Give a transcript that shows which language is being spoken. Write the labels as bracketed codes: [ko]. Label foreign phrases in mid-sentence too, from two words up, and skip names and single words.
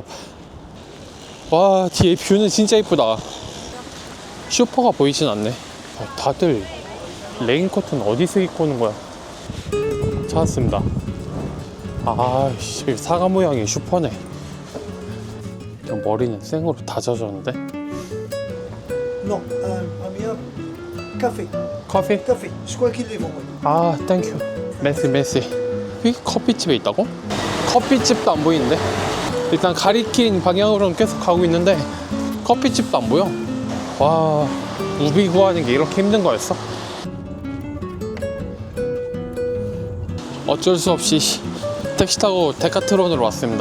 [ko] 와, 뒤에 뷰는 진짜 예쁘다. 슈퍼가 보이진 않네. 다들 레인코트는 어디서 입고 오는 거야? 찾았습니다. 아, 여기 사과 모양의 슈퍼네. 머리는 생으로 다 젖었는데? [fr] Non, amiable. Café. [ko] 커피? [fr] Café. Je crois qu'il est bon. [ko] 아, 땡큐. 메시. 여기 커피집에 있다고? 커피집도 안 보이는데? 일단 가리킨 방향으로는 계속 가고 있는데 커피집도 안 보여. 와, 우비 구하는 게 이렇게 힘든 거였어? 어쩔 수 없이 택시 타고 데카트론으로 왔습니다.